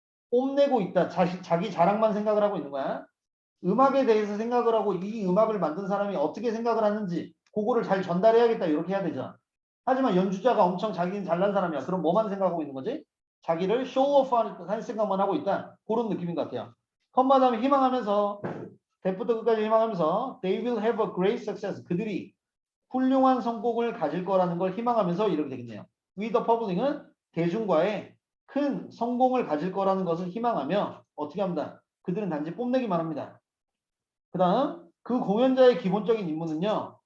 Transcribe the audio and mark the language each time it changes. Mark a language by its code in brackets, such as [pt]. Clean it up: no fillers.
[ko] 뽐내고 있다. 자기 자랑만 생각을 하고 있는 거야. 음악에 대해서 생각을 하고 이 음악을 만든 사람이 어떻게 생각을 하는지 그거를 잘 전달해야겠다 이렇게 해야 되죠. 하지만 연주자가 엄청 자기는 잘난 사람이야. 그럼 뭐만 생각하고 있는 거지? 자기를 쇼오프 할 생각만 하고 있다. 그런 느낌인 것 같아요. 컴마담이 희망하면서 대부터 끝까지 희망하면서 [en] they will have a great success. [ko] 그들이 훌륭한 성공을 가질 거라는 걸 희망하면서 이렇게 되겠네요. [en] with the public [ko] 은 대중과의 큰 성공을 가질 거라는 것을 희망하며 어떻게 합니다. 그들은 단지 뽐내기만 합니다. 그 다음 그 공연자의 기본적인 임무는요.